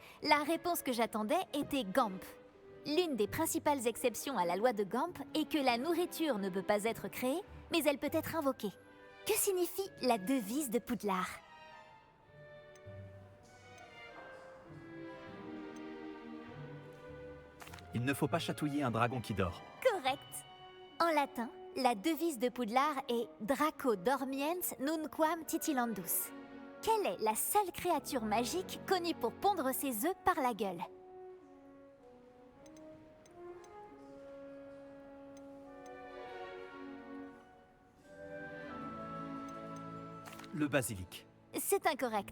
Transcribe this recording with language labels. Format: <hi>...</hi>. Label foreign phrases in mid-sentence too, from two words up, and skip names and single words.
<fr>La réponse que j'attendais était Gamp. L'une des principales exceptions à la loi de Gamp est que la nourriture ne peut pas être créée, mais elle peut être invoquée. Que signifie la devise de Poudlard? Il ne faut pas chatouiller un dragon qui dort. Correct. En latin, la devise de Poudlard est</fr> <la>Draco dormiens nunquam titilandus.</la> <fr>Quelle est la seule créature magique connue pour pondre ses œufs par la gueule? Le basilic. C'est incorrect.</fr>